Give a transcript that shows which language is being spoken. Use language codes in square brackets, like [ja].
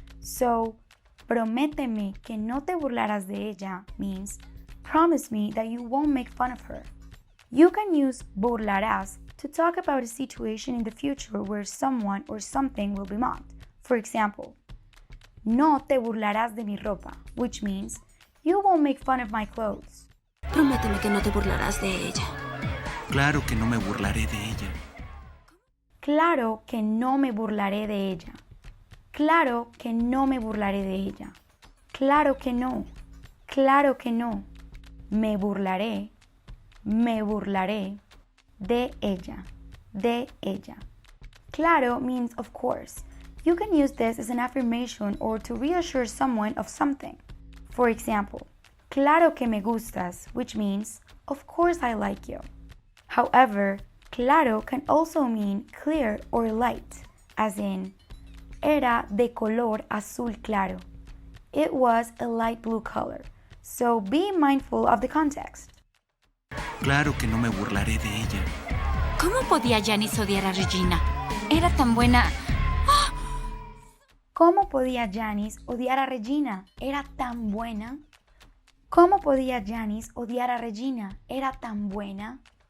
[en] So, [es] prométeme que no te burlarás de ella [en] means promise me that you won't make fun of her. You can use burlarás to talk about a situation in the future where someone or something will be mocked. For example, [es] no te burlarás de mi ropa, [en] which means you won't make fun of my clothes. [es] Prométeme que no te burlarás de ella. Claro que no me burlaré de ella. Claro que no me burlaré de ella. Claro que no me burlaré de ella. Claro que no. Claro que no. Me burlaré de ella. De ella. [en] Claro means of course. You can use this as an affirmation or to reassure someone of something. For example, [es] claro que me gustas, [en] which means, of course I like you. However, claro can also mean clear or light, as in, [es] era de color azul claro. [en] It was a light blue color, so be mindful of the context. [es] Claro que no me burlaré de ella. ¿Cómo podía Janice odiar a Regina? Era tan buena. ¿Cómo podía Janice odiar a Regina? Era tan buena. ¿Cómo podía Janice odiar a Regina? Era tan buena.